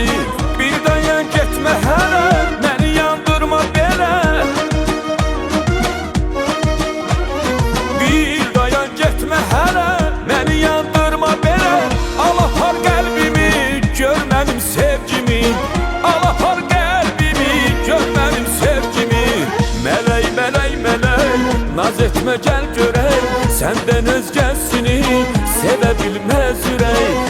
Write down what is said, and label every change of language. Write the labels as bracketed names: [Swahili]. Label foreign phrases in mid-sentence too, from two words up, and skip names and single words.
[Turkish] Bir dayan gitme hele, beni yandırma bele. Bir dayan gitme hele, beni yandırma bele. Al apar kalbimi, gör benim sevgimi. Al apar kalbimi, gör benim sevgimi. [Azerbaijani] Mələk, mələk, mələk, naz etmə gel görək, səndən özgəsini sevə bilməz ürək.